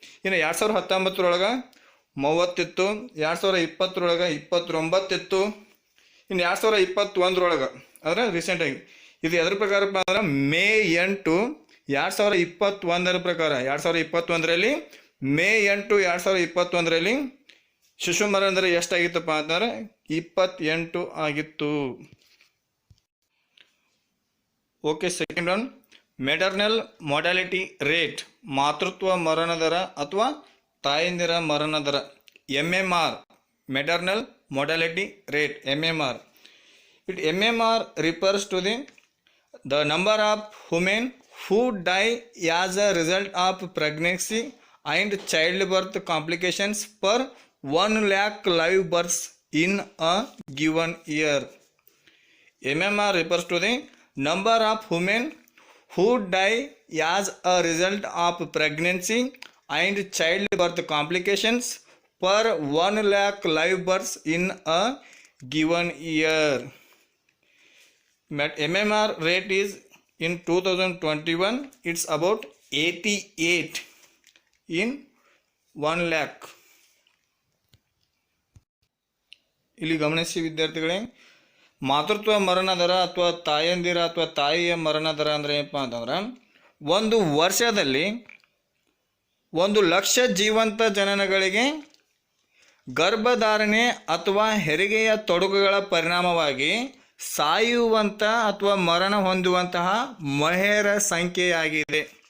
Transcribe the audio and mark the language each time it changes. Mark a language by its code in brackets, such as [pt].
[kn] ಇನ್ನು 2019 30 ಇತ್ತು, 2020 29 ಇತ್ತು, ಇನ್ನು 2021 ಅಂದರೆ ರೀಸೆಂಟಾಗಿ ಇದು ಎದ್ರ ಪ್ರಕಾರ ಅಂದ್ರೆ ಮೇ 8 2021 ಪ್ರಕಾರ 2021 ಮೇ 8 2021 ಶಿಶು ಮರಣ ದರ ಎಷ್ಟಾಗಿತ್ತಪ್ಪ ಅಂತಂದ್ರೆ 28 ಆಗಿತ್ತು. [en] okay, second one, maternal mortality rate, [kn] ಮಾತೃತ್ವ ಮರಣ ದರ ಅಥವಾ ತಾಯಂದಿರ ಮರಣ ದರ, [en] MMR, maternal mortality rate, MMR. MMR refers to the number of women who die as a result of pregnancy and childbirth complications per 1 lakh live births in a given year. MMR refers to the number of women who die as a result of pregnancy and childbirth complications per 1 lakh live births in a given year. MMR rate is in 2021 it's about 88 in 1 lakh. [kn] ಇಲ್ಲಿ ಗಮನಿಸಿ ವಿದ್ಯಾರ್ಥಿಗಳೇ, ಮಾತೃತ್ವ ಮರಣ ದರ ಅಥವಾ ತಾಯಂದಿರ ಅಥವಾ ತಾಯಿಯ ಮರಣ ದರ ಅಂದರೆ ಏನಪ್ಪ ಅಂತಂದ್ರೆ 1 ವರ್ಷದಲ್ಲಿ 1 ಲಕ್ಷ ಜೀವಂತ ಜನನಗಳಿಗೆ ಗರ್ಭಧಾರಣೆ ಅಥವಾ ಹೆರಿಗೆಯ ತೊಡಕುಗಳ ಪರಿಣಾಮವಾಗಿ ಸಾಯುವಂಥ ಅಥವಾ ಮರಣ ಹೊಂದುವಂತಹ ಮಹಿಳೆಯರ ಸಂಖ್ಯೆಯಾಗಿದೆ.